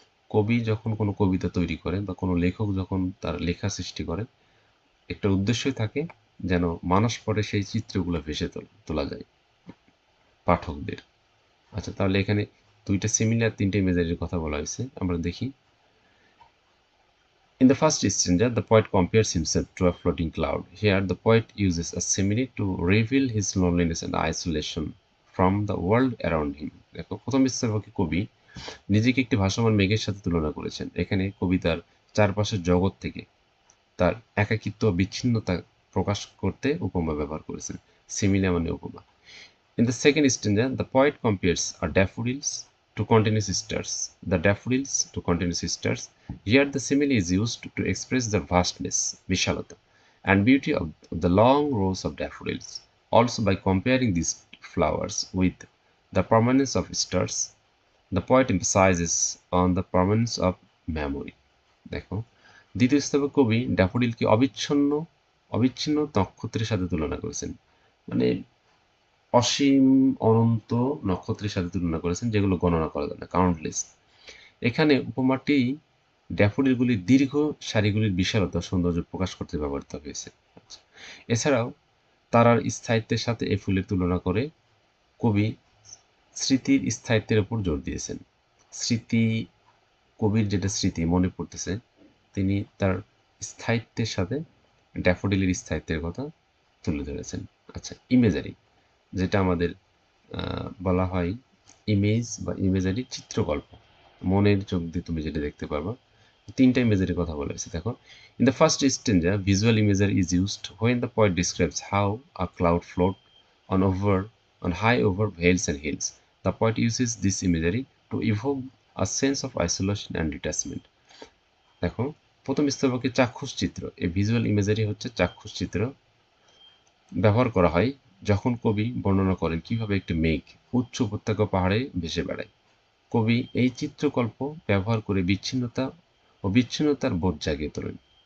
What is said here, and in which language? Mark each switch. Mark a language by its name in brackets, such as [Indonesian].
[Bangla] কবি যখন কোনো কবিতা তৈরি করেন বা কোনো লেখক যখন তার লেখা সৃষ্টি করেন, একটা উদ্দেশ্যই থাকে যেন মানস পরে সেই চিত্রগুলো ভেসে তোলা যায় পাঠকদের। আচ্ছা, তাহলে এখানে দুইটা সিমিলার 3টে ইমেজারির কথা বলা হয়েছে, আমরা দেখি। [English] In the first stanza, the poet compares himself to a floating cloud. Here, the poet uses a simile to reveal his loneliness and isolation from the world around him. [Bangla] দেখো, প্রথম স্তবকে কবি নিজেকে একটি ভাসমান মেঘের সাথে তুলনা করেছেন। এখানে কবি তার চারপাশের জগৎ থেকে তার একাকিত্ব বিচ্ছিন্নতা প্রকাশ করতে উপমা ব্যবহার করেছেন। সিমিলে মানে উপমা। [English] In the second stanza, the poet compares daffodils to continuous stars. The daffodils to continuous stars. Here, the simile is used to express the vastness, vishalata, and beauty of the long rows of daffodils. Also, by comparing these flowers with the permanence of stars, the poet emphasizes on the permanence of memory. [Bangla] দেখো, দ্বিতীয় স্তবে কবি ড্যাফোডিলকে অবিচ্ছিন্ন নক্ষত্রের সাথে তুলনা করেছেন, মানে অসীম অনন্ত নক্ষত্রের সাথে তুলনা করেছেন, যেগুলো গণনা করা যায় না, কাউন্টলেস। এখানে উপমাটি ড্যাফোডিলগুলির দীর্ঘ সারিগুলির বিশালতা সৌন্দর্য প্রকাশ করতে ব্যবহৃত হয়েছে। এছাড়াও তারার স্থায়িত্বের সাথে এই ফুলের তুলনা করে কবি স্মৃতির স্থায়িত্বের উপর জোর দিয়েছেন। স্মৃতি, কবির যেটা স্মৃতি মনে পড়তেছে, তিনি তার স্থায়িত্বের সাথে ড্যাফোডিলের স্থায়িত্বের কথা তুলে ধরেছেন। আচ্ছা, ইমেজারি, যেটা আমাদের বলা হয় ইমেজ বা ইমেজারি চিত্রকল্প, মনের চোখ দিয়ে তুমি যেটা দেখতে পারবা। তিনটা ইমেজারির কথা বলা হয়েছে, দেখো। [English] In the first stanza visual imagery is used when the poet describes how a cloud float on high over vales and hills. The poet uses this imagery to evoke a sense of isolation and detachment. [Bangla] দেখো, প্রথম স্তবকে চাক্ষুষ চিত্র, এই visual imagery হচ্ছে চাক্ষুষ চিত্র ব্যবহার করা হয় যখন কবি বর্ণনা করেন কিভাবে একটি মেঘ উচ্চ উপত্যকা পাহাড়ে ভেসে বেড়ায়। কবি এই চিত্রকল্প ব্যবহার করে বিচ্ছিন্নতা ও বিচ্ছিন্নতার বোধ জাগিয়ে তোলেন।